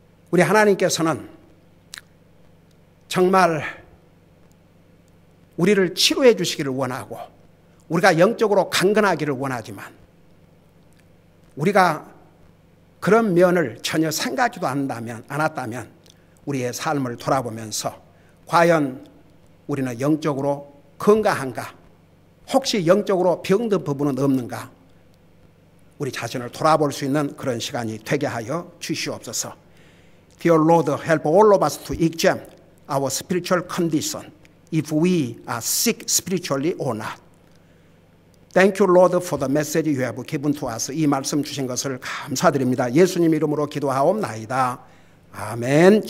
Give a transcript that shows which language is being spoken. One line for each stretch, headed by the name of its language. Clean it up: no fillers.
Korean: 우리 하나님께서는 정말 우리를 치료해 주시기를 원하고 우리가 영적으로 강건하기를 원하지만 우리가 그런 면을 전혀 생각지도 않았다면 우리의 삶을 돌아보면서 과연 우리는 영적으로 건강한가, 혹시 영적으로 병든 부분은 없는가, 우리 자신을 돌아볼 수 있는 그런 시간이 되게 하여 주시옵소서.
English: Dear Lord, help all of us to examine our spiritual condition, if we are sick spiritually or not. Thank you, Lord, for the message you have given to us.
Korean: 이 말씀 주신 것을 감사드립니다. 예수님 이름으로 기도하옵나이다. 아멘.